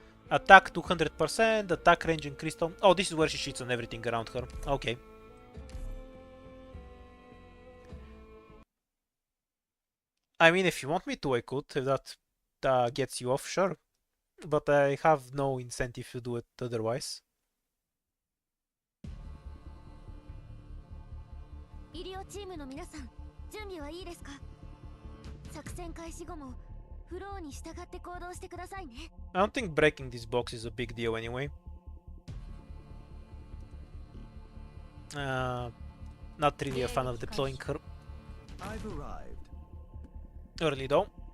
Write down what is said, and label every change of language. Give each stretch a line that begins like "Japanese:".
English: Attack 200%, attack range increased on... Oh, this is where she cheats on everything around her. Okay. I mean, if you want me to, I could. If that gets you off, sure. But I have no incentive to do it otherwise.
Japanese: 医療チームの皆さん、準備はいいですか？作戦開始後もフローに従って行動してくださいね。
English: I don't think breaking this box is a big deal anyway. Not really a fan of deploying her I've arrived. early though.